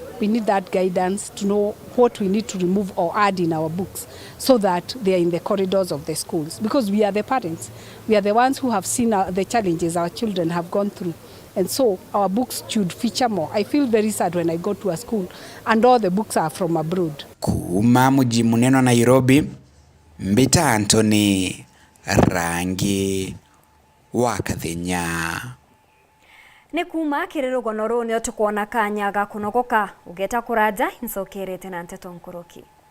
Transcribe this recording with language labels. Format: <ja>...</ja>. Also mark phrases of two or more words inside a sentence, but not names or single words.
<en>We need that guidance to know what we need to remove or add in our books, so that they are in the corridors of the schools. Because we are the parents. We are the ones who have seen the challenges our children have gone through. And so our books should feature more. I feel very sad when I go to a school and all the books are from abroad.</en> <mer>Kuma mji muneno Nairobi, Mbita Anthony, Rangi wa Kathenya. Ni kuma kirĩrũgano rũu nĩo tũkuona kanya ga kũnogoka ũgeta kũranja incokerete na Nteto Nkoroki.</mer>